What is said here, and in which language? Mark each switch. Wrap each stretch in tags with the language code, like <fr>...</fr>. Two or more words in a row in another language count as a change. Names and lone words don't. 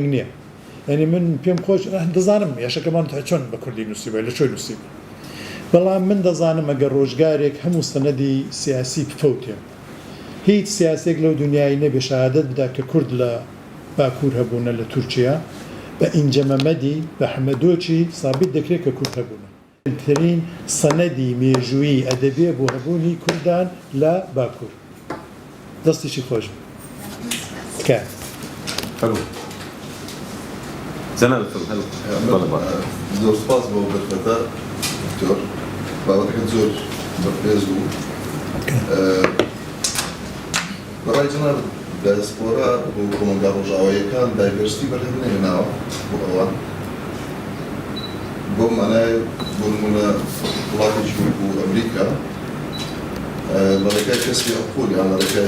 <ckb>نییە یعنی من پێم خۆش دەزانم یاشەکەمان چۆن بە کوردی نووسیبە لە چۆی نووسیبە بەڵام من دەزانم ئەگەر ڕۆژگارێک هەموو سەنەدی سیاسی بفەوتێ هیچ سیاسێک لەو دنیای نەبێ شەهادەت بدا کە کورد لە باکوور هەبوونە لە تورکیا بە ئینجەمەمەدی بە حەمەدۆچی سابت دەکرێت کە کورد هەبوونە ترین سەنەدی مێژووی ئەدەبێ بۆ هەبوونی کوردان لە باکوور دەستیشی خۆش كان</ckb> <ar>حلو زمان حلو</ar> <ckb>زور سپاس بۆ بەرفەتە دکتۆر بابەتەکە زۆر بەپێز بوو بەڕای جەناب دایسپۆرا بۆ کۆمەلگا ڕۆژاواییەکان دایڤەرسیتی بەرهەمنێ هێناوە بۆ ئەوان بۆ مانای بۆ نمونە وڵاتێکی وەکو ئەمریکا لە ڕێگای کەسی ئەقۆل یان لە ڕێگای</ckb>